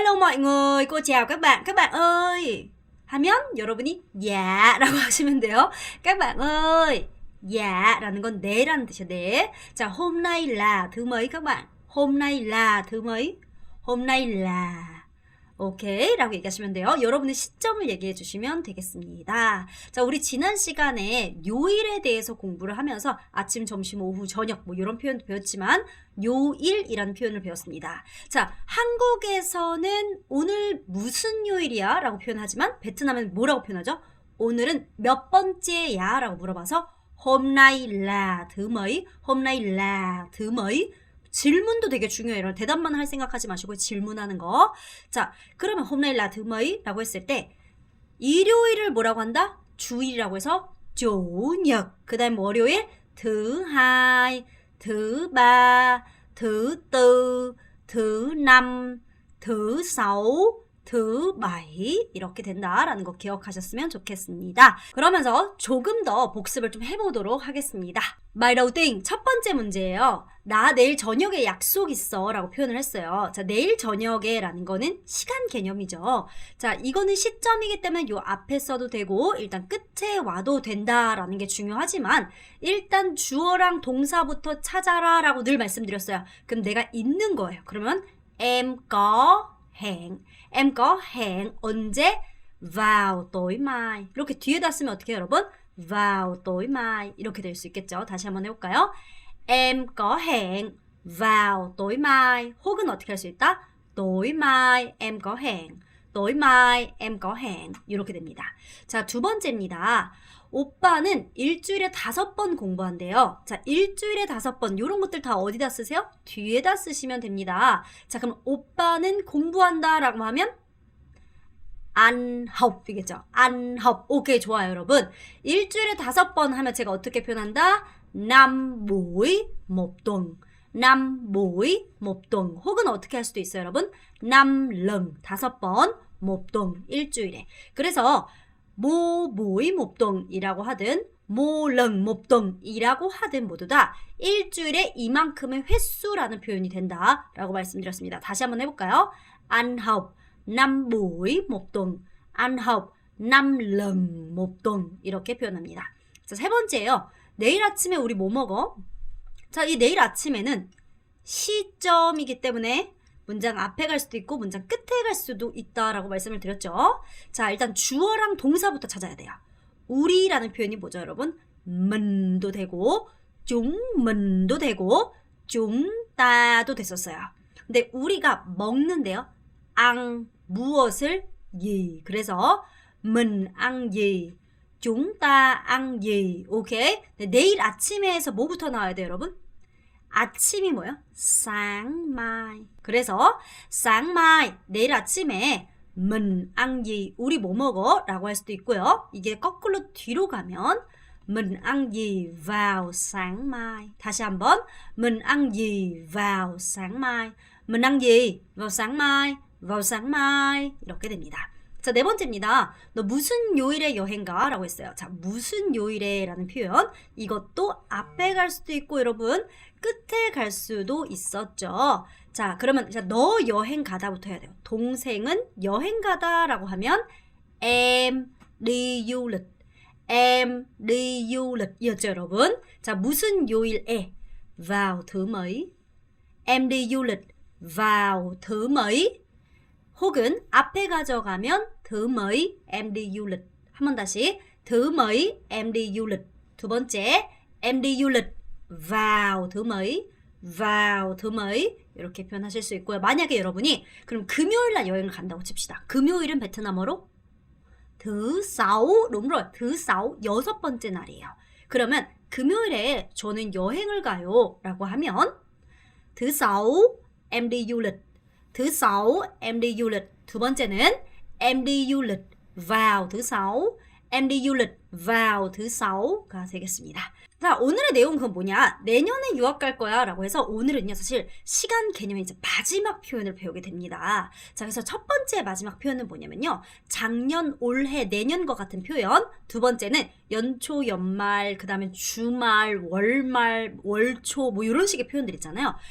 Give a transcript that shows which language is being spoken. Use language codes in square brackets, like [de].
[vi] mọi người, cô chào các bạn ơi. [ko] 하면 여러분이 야라고 하시면 돼요. [vi] các bạn ơi, [ko] 야라는 건 네라는 뜻이에요. 네. [vi] 자, hôm nay là thứ mấy các bạn? hôm nay là thứ mấy? hôm nay là [ko] 오케이 라고 얘기하시면 돼요. 여러분의 시점을 얘기해 주시면 되겠습니다. 자, 우리 지난 시간에 요일에 대해서 공부를 하면서 아침, 점심, 오후, 저녁 뭐 이런 표현도 배웠지만 요일이라는 표현을 배웠습니다. 자, 한국에서는 오늘 무슨 요일이야? 라고 표현하지만 베트남은 뭐라고 표현하죠? 오늘은 몇 번째야? 라고 물어봐서 [vi] hôm nay là thứ mấy? hôm nay là thứ mấy? [ko] 질문도 되게 중요해요. 대답만 할 생각하지 마시고 질문하는 거. 자, 그러면 [vi] hôm nay là thứ mấy [ko] 라고 했을 때 일요일을 뭐라고 한다? 주일이라고 해서 chủ nhật. 그 다음 월요일 [vi] thứ hai, thứ ba, thứ tư, thứ năm, thứ sáu, thứ bảy [ko] 이렇게 된다라는 거 기억하셨으면 좋겠습니다. 그러면서 조금 더 복습을 좀 해보도록 하겠습니다. [vi] bài đầu tiên [ko] 첫 번째 문제예요. 나 내일 저녁에 약속 있어 라고 표현을 했어요. 자, 내일 저녁에 라는 거는 시간 개념이죠. 자, 이거는 시점이기 때문에 요 앞에 써도 되고 일단 끝에 와도 된다라는 게 중요하지만 일단 주어랑 동사부터 찾아라 라고 늘 말씀드렸어요. 그럼 내가 있는 거예요. 그러면 [vi] em có hẹn [ko] 언제? [vi] vào tối mai. [ko] 이렇게 뒤에다 쓰면 어떻게 해요, 여러분? [vi] vào tối mai [ko] 이렇게 될 수 있겠죠. 다시 한번 해볼까요? [vi] em có hẹn vào tối mai. [ko] 혹은 어떻게 할 수 있다? [vi] tối mai em có hẹn. tối mai em có hẹn. [ko] 이렇게 됩니다. 자, 두 번째입니다. 오빠는 일주일에 5번 공부한대요. 자, 일주일에 5번 이런 것들 다 어디다 쓰세요? 뒤에다 쓰시면 됩니다. 자, 그럼 오빠는 공부한다 라고 하면 [vi] ăn học [ko] 이겠죠. [vi] ăn học. [ko] 오케이, 좋아요, 여러분. 일주일에 5번 하면 제가 어떻게 표현한다? [vi] năm buổi một tuần. năm buổi một tuần. [ko] 혹은 어떻게 할 수도 있어요, 여러분? [vi] năm lần [ko] 5번 [vi] một tuần [ko] 일주일에. 그래서 모 [vi] buổi một tuần [ko] 이라고 하든 모 [vi] lần một tuần [ko] 이라고 하든 모두 다 일주일에 이만큼의 횟수라는 표현이 된다라고 말씀드렸습니다. 다시 한번 해볼까요? [vi] ăn học 5 buổi một tuần, ăn học 5 lần một tuần [ko] 이렇게 표현합니다. 자, 세 번째예요. 내일 아침에 우리 뭐 먹어? 자, 이 내일 아침에는 시점이기 때문에 문장 앞에 갈 수도 있고 문장 끝에 갈 수도 있다라고 말씀을 드렸죠. 자, 일단 주어랑 동사부터 찾아야 돼요. 우리라는 표현이 뭐죠, 여러분? mình 도 되고 [vi] chúng mình [ko] 도 되고 [vi] chúng ta [ko] 도 됐었어요. 근데 우리가 먹는데요. ăn 무엇을? gì. [vi] 그래서 mình ăn gì? chúng ta ăn gì? 오케이? [ko] 내일 아침에서 뭐부터 나와야 돼요, 여러분? 아침이 뭐예요? [vi] sáng mai. [ko] 그래서 [vi] sáng mai, [ko] 내일 아침에 [vi] mình ăn gì? [ko] 우리 뭐 먹어? 라고 할 수도 있고요. 이게 거꾸로 뒤로 가면 [vi] mình ăn gì vào sáng mai. 다시 한번 mình ăn gì vào sáng mai. mình ăn gì vào sáng mai. vào sáng mai [ko] 이렇게 됩니다. 자, 네 번째입니다. 너 무슨 요일에 여행 가? 라고 했어요. 자, 무슨 요일에 라는 표현. 이것도 앞에 갈 수도 있고 여러분 끝에 갈 수도 있었죠. 자, 그러면 너 여행 가다부터 해야 돼요. 동생은 여행 가다 라고 하면 [vi] em đi du lịch. em đi du lịch [ko] 이었죠, 여러분. 자, 무슨 요일에? [vi] vào thứ mấy. em đi du lịch vào thứ mấy. [ko] 혹은 앞에 가져가면 [vi] thứ mấy em đi du lịch. [ko] 한 번 다시 [vi] thứ mấy em đi du lịch. [ko] 두 번째 [vi] em đi du lịch vào thứ mấy. vào thứ mấy [ko] 이렇게 표현하실 수 있고요. 만약에 여러분이 그럼 금요일 날 여행을 간다고 칩시다. 금요일은 베트남어로 [vi] thứ sáu. đúng rồi. [ko] thứ sáu 여섯 번째 날이에요. 그러면 금요일에 저는 여행을 가요 라고 하면 [vi] thứ sáu em đi du lịch. thứ sáu em đi du lịch. [ko] 두 번째는 [vi] em đi du lịch vào thứ sáu. em đi du lịch vào thứ sáu [ko] 가 되겠습니다. 자, 오늘의 내용은 그건 뭐냐? 내년에 유학 갈 거야 라고 해서 오늘은요, 사실 시간 개념의 이제 마지막 표현을 배우게 됩니다. 자, 그래서 첫 번째 마지막 표현은 뭐냐면요. 작년, 올해, 내년과 같은 표현. 두 번째는 연초, 연말, 그 다음에 주말, 월말, 월초, 뭐 이런 식의 표현들 있잖아요.